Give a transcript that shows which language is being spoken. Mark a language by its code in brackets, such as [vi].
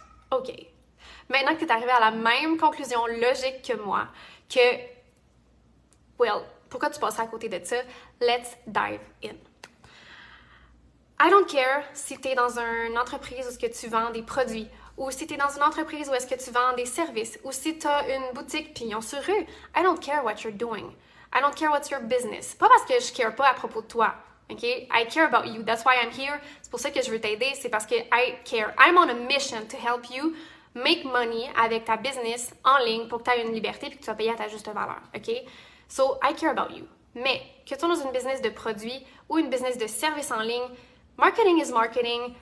[fr] OK. Maintenant que tu es arrivé à la même conclusion logique que moi, que, well, pourquoi tu passerais à côté de ça? [en] Let's dive in. I don't care [fr] si tu es dans une entreprise où est-ce que tu vends des produits, ou si tu es dans une entreprise où est-ce que tu vends des services, ou si tu as une boutique pignon sur rue. [en] I don't care what you're doing. I don't care what's your business. [fr] Pas parce que je care pas à propos de toi. OK? [en] I care about you. That's why I'm here. [fr] C'est pour ça que je veux t'aider. C'est parce que [en] I care. I'm on a mission to help you make money [fr] avec ta business en ligne pour que tu aies une liberté et que tu sois payé à ta juste valeur. OK? [en] So, I care about you. [fr] Mais que tu sois dans une business de produits ou une business de service en ligne, [en] marketing is marketing.